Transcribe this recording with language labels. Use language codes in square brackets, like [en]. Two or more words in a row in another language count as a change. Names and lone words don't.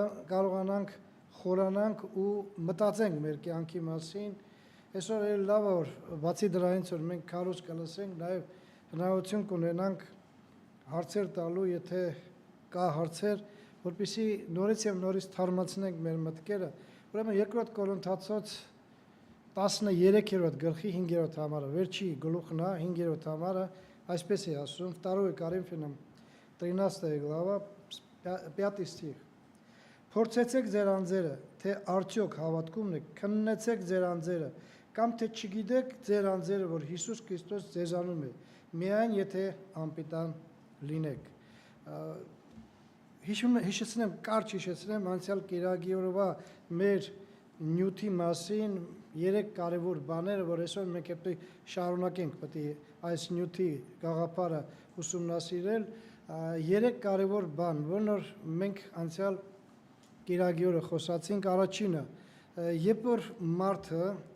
[hy] կարողանանք խորանանք ու մտածենք մեր կյանքի մասին։ Այսօր էլ լավ է, որ բացի դրանից որ մենք քարոզ կլսենք, նաև հնարավորություն կունենանք հարցեր տալու, եթե կա հարցեր, որպեսզի նորից եւ նորից թարմացնենք մեր մտքերը։ Ուրեմն երկրորդ Կորինթացոց 13-րդ գլխի 5-րդ համարը, վերջի գլուխն է, 5-րդ համարը, այսպես է ասում, [ru] 2 Коринфянам 13 глава, 5 стих. [hy] Փորձեցեք ձեր անձերը, թե արդյոք հավատքումն է, քննեցեք ձեր անձերը, կամ թե չգիտեք ձեր անձերը, որ Հիսուս Քրիստոս ձեզանում է, միայն եթե անպիտան լինեք։ Հիշեցնեմ, կարճ հիշեցնեմ անցյալ կիրակի օրվա մեր նյութի մասին 3 կարևոր բաները, որ այսօր մենք պետք է շարունակենք, պետք է այս նյութի գաղափարը ուսումնասիրել, 3 կարևոր բան, որոնց մենք անցյալ կիրակի օրը խոսացինք, առաջինը, երբ որ մարդը